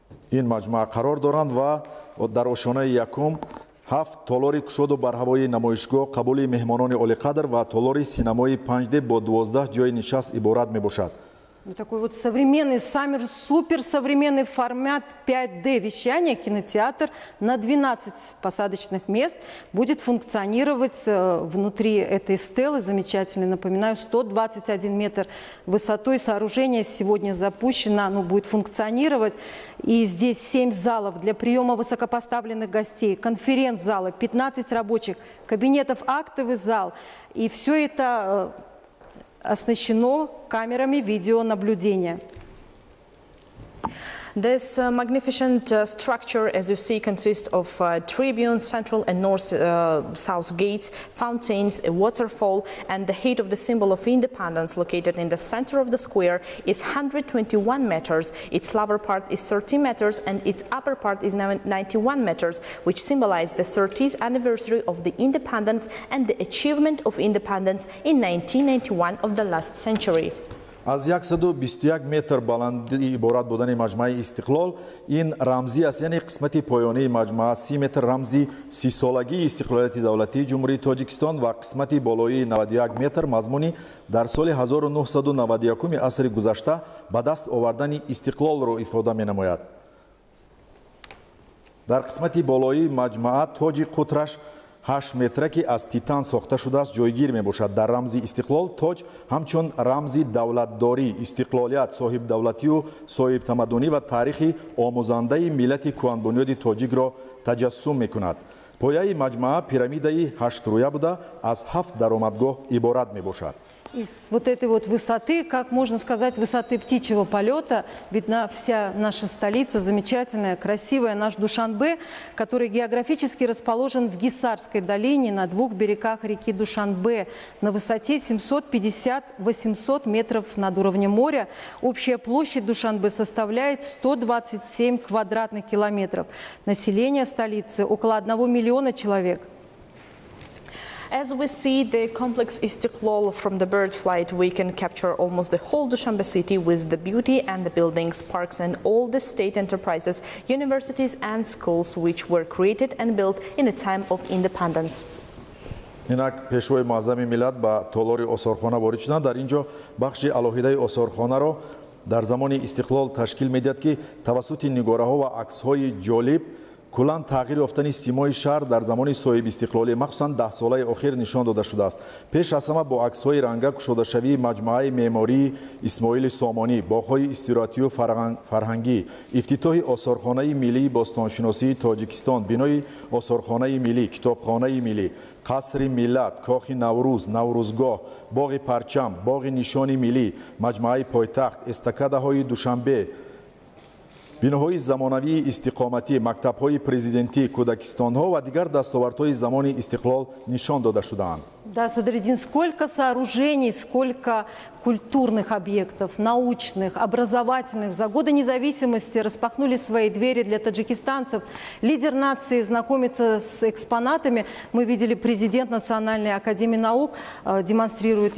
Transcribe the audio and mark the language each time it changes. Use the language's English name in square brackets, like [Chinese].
[Tajik] ин маҷмӯа қарор доранд ва дар ошонаи якум 7 толори кушоду барҳавои намоишгоҳ, қабули меҳмонони олиқадр ва толори синамои 5D бо 12 ҷои нишаст иборат мебошад. [Russian] Такой вот современный, суперсовременный формат 5D вещания, кинотеатр на 12 посадочных мест будет функционировать внутри этой стелы. Замечательно, напоминаю, 121 метр высотой. Сооружение сегодня запущено, оно будет функционировать. И здесь 7 залов для приема высокопоставленных гостей, конференц-залы, 15 рабочих кабинетов, актовый зал. И все это оснащено камерами видеонаблюдения. [English] This magnificent structure, as you see, consists of tribunes, central and north-south gates, fountains, a waterfall, and the height of the symbol of independence, located in the center of the square, is 121 meters. Its lower part is 30 meters, and its upper part is now 91 meters, which symbolize the 30th anniversary of the independence and the achievement of independence in 1991 of the last century. [Tajik] аз 121 метр баландӣ иборат будани маҷмӯаи Истиқлол, ин рамзӣ аст, яъне қисмати поёнии маҷмӯа 30 метр рамзи 30-солагии истиқлолияти давлатии ҷумҳурии Тоҷикистон ва қисмати болоии 91 метр мазмуни дар соли 1991 асри гузашта ба даст овардани Истиқлолро ифода менамояд. дар қисмати болоии маҷмӯа тоҷи қутраш 8 метра ки аз титан сохта шудааст ҷойгир мебошад. дар рамзи Истиқлол тоҷ ҳамчун рамзи давлатдорӣ, истиқлолият, соҳибдавлатию соҳибтамаддунӣ ва таърихи омӯзандаи миллати кӯҳанбунёди тоҷикро таҷассум мекунад. пояи маҷмӯа пирамидаи 8-рӯя буда аз 7 даромадгоҳ иборат мебошад. [Russian] Из вот этой вот высоты, как можно сказать, высоты птичьего полета, видна вся наша столица, замечательная, красивая, наш Душанбе, который географически расположен в Гисарской долине на 2 берегах реки Душанбе на высоте 750-800 метров над уровнем моря. Общая площадь Душанбе составляет 127 квадратных километров. Население столицы около 1 миллиона человек. [English] As we see the complex Istiklal from the bird flight, we can capture almost the whole Dushanbe city with the beauty and the buildings, parks and all the state enterprises, universities and schools which were created and built in a time of independence. [Tajik] инак пешвои муаззами миллат ба толори осорхона ворид шуданд. дар ин ҷо бахши алоҳидаи осорхонаро дар замони истиқлол ташкил медиҳад ки тавассути нигораҳо ва аксҳои ҷолиб куллан тағйир ёфтани симои шаҳр дар замони соҳибистиқлолӣ махсусан 10 солаи охир нишон дода шудааст. пеш аз ҳама бо аксҳои ранга кушодашавии маҷмуаи меъмории исмоили сомонӣ, боғҳои истироатию фарҳангӣ, ифтитоҳи осорхонаи миллии бостоншиносии тоҷикистон, бинои осорхонаи миллӣ, китобхонаи миллӣ, қасри миллат, кохи наврӯз, наврӯзгоҳ, боғи парчам, боғи нишони миллӣ, маҷмуаи пойтахт, эстакадаҳои душанбе, биноҳои замонавии истиқоматӣ, мактабҳои президентӣ, кӯдакистонҳо ва дигар дастовардҳои замони истиқлол нишон дода шудаанд. [Russian] Да, Садриддин, сколько сооружений, сколько культурных объектов, научных, образовательных за годы независимости распахнули свои двери для таджикистанцев. Лидер нации знакомится с экспонатами. Мы видели, президент Национальной академии наук демонстрирует.